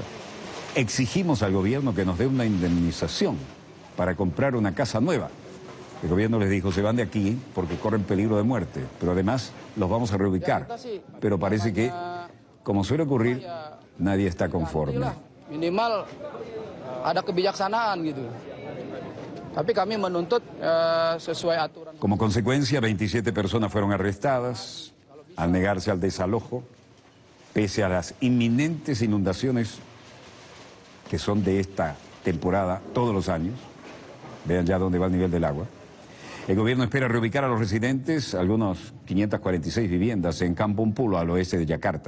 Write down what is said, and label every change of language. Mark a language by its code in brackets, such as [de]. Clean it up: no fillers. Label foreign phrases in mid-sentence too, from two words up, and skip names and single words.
[es] Exigimos al gobierno que nos dé una indemnización para comprar una casa nueva. El gobierno les dijo: se van de aquí porque corren peligro de muerte, pero además los vamos a reubicar. Pero parece que, como suele ocurrir, nadie está conforme. [id] Minimal ada kebijaksanaan gitu. Tapi kami menuntut sesuai aturan. [es] Como consecuencia, 27 personas fueron arrestadas al negarse al desalojo, pese a las inminentes inundaciones que son de esta temporada todos los años. Vean ya dónde va el nivel del agua. El gobierno espera reubicar a los residentes, algunos 546 viviendas en Kampung Pulo, al oeste de Yakarta.